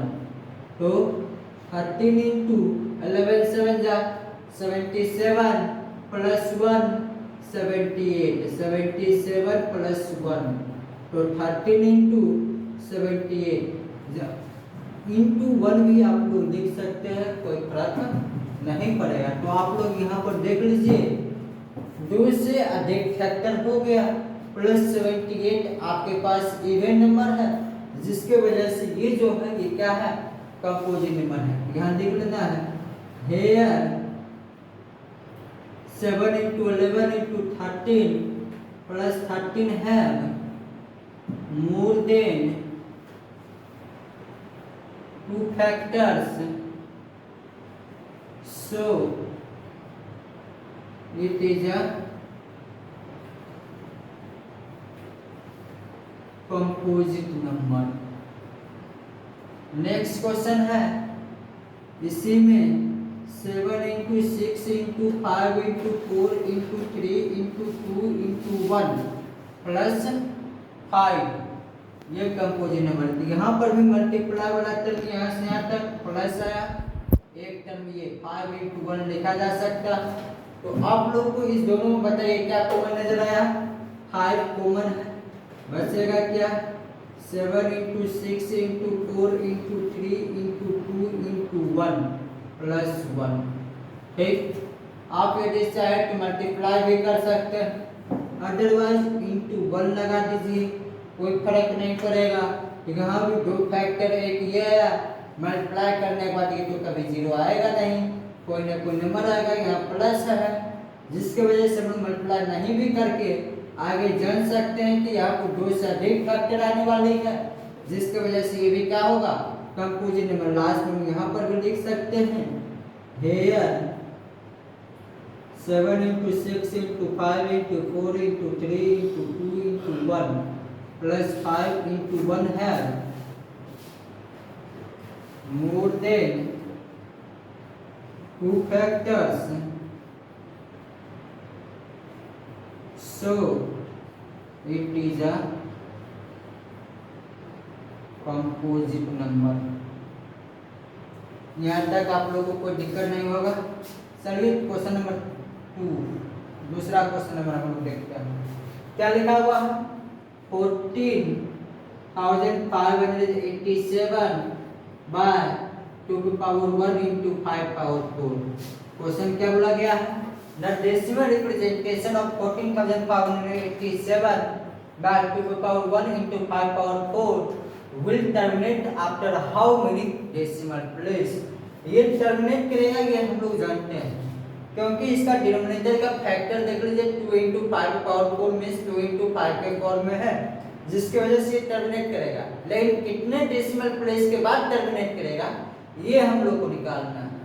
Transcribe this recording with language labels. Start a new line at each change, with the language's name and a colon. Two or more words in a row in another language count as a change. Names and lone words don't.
Hindi: तो 13 into 11 7 जा 77 प्लस 1 78 77 प्लस 1 तो 13 into 78 इंटू 1 भी आप लोग लिख सकते हैं, कोई फर्क नहीं पड़ेगा। तो आप लोग यहाँ पर देख लीजिए 2 से अधिक फैक्टर हो गया प्लस 78 आपके पास
English: even number
Hindi: है, जिसके वजह से ये जो है ये क्या है,
English: composite number
Hindi: है। यहाँ देख लेना है
English: here 7 into 11 into 13 plus 13 have more than 2 factors, so it is a composite number। next question
Hindi: है इसी में 7 into 6 into 5 into 4 into 3 into 2 into 1 प्लस 5 ये
English: composite number.
Hindi: यहाँ पर भी मल्टीप्लाई वाला टर्म यहाँ से यहाँ तक प्लस आया, एक टर्म ये 5 into 1 लिखा जा सकता। तो आप लोग को इस दोनों में बताइए क्या कॉमन नजर आया? 5 कॉमन है, बचेगा क्या? 7 into 6 into 4 into 3 into 2 into 1 plus 1। ठीक, आप यदि चाहे तो मल्टीप्लाई भी कर सकते हैं, अदरवाइज इंटू 1 लगा दीजिए, कोई फर्क नहीं पड़ेगा। यहाँ भी दो फैक्टर, एक ये है, मल्टीप्लाई करने के बाद ये तो कभी जीरो आएगा नहीं, कोई ना कोई नंबर आएगा, यहाँ प्लस है, जिसकी वजह से हम मल्टीप्लाई नहीं भी करके आगे जान सकते हैं कि यहाँ पर 2 से अधिक फैक्टर आने वाली है, जिसकी वजह से ये भी क्या होगा?
English: composite number.
Hindi: लास्ट में यहाँ पर भी लिख सकते हैं,
English: हेयर 7 into 6 into 5 into 4 into 3 into 2 into 1 plus 5 into 1 है more than 2 factors, so it is a composite number।
Hindi: यहाँ तक आप लोगों को कोई दिक्कत नहीं होगा। चलिए
English: question number
Hindi: 2, दूसरा
English: question number
Hindi: हम लोग देखते हैं क्या लिखा हुआ है। 14,587 बाय 2 की पावर 1 into 5 पावर 4। क्वेश्चन क्या बोला गया है?
English: the decimal representation of 14,587 बाय 2 की पावर 1 into 5 पावर 4 will terminate after how many decimal place।
Hindi: ये टर्मिनेट करेगा, ये हम लोग जानते हैं, क्योंकि इसका डिनोमिनेटर का फैक्टर देख लीजिए 2 into 5 पावर 4 मींस 2 into 5 के फॉर्म में है, जिसकी वजह से ये टर्मिनेट करेगा। लेकिन कितने
English: decimal place
Hindi: के बाद टर्मिनेट करेगा ये हम लोग को निकालना है।